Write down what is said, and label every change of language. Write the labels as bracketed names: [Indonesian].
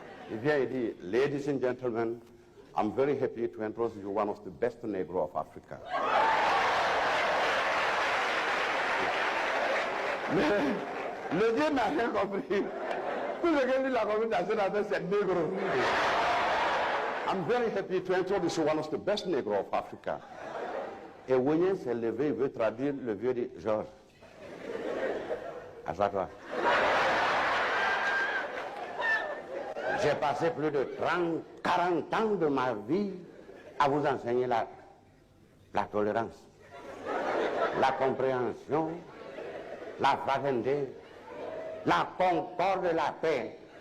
[French] Il vient et dit, [English] ladies and gentlemen, I'm very happy to introduce you one of the best Negro of Africa. [French] Mais le vieux n'a rien compris. Tout ce que lui a compris dans cette affaire, c'est négro. [English] I'm very happy to introduce you one of the best Negro of Africa. [French] Et Wigné s'est levé, il veut traduire, le vieux dit, Georges, assois-toi. J'ai passé plus de 40 ans de ma vie à vous enseigner la tolérance, la compréhension, la fraternité, la concorde et la paix.